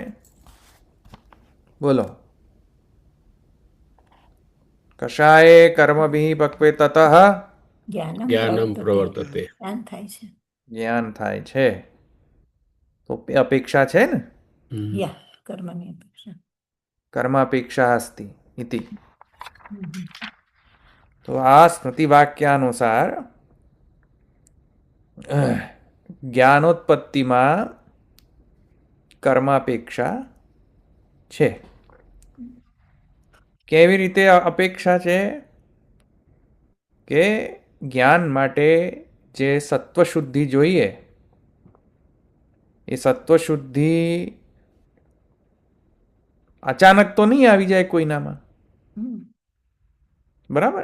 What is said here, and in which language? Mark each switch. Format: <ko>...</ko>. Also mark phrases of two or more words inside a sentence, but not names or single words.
<sa>બોલો. કશાયે કર્મભિઃ પક્વે તતઃ જ્ઞાનમ પ્રવર્તતે,</sa> <gu>જ્ઞાન થાય જ્ઞાન થાય છે. છે. તો અપેક્ષા છે ને? યા કર્મની અપેક્ષા.</gu> <sa>कर्मापेक्षा अस्ति इति।</sa> <gu>તો આ સ્મૃતિવાક્યાનુસાર જ્ઞાનોત્પત્તિમાં કર્માપેક્ષા છે. કેવી રીતે અપેક્ષા છે કે જ્ઞાન માટે જે સત્વશુદ્ધિ જોઈએ એ સત્વશુદ્ધિ અચાનક તો નહીં આવી જાય કોઈનામાં, બરાબર?</gu>